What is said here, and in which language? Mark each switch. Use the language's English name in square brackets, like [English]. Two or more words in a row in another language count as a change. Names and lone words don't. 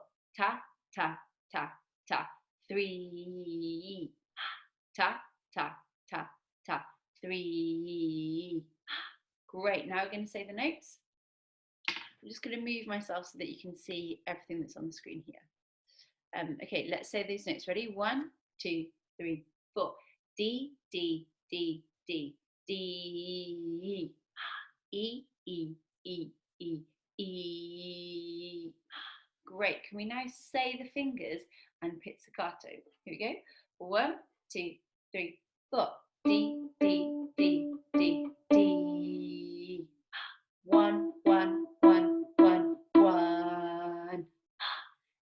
[English] Ta, ta, ta, ta. 3. Ta, ta, ta, ta. 3. Great, now we're going to say the notes. I'm just going to move myself so that you can see everything that's on the screen here. Okay, let's say those notes. Ready? 1, 2, 3, 4. D, D, D, D, D. E, E, E, E, E. Great. Can we now say the fingers and pizzicato? Here we go. 1, 2, 3, 4. D, D, D, D, D. 1, 1, 1, 1, 1.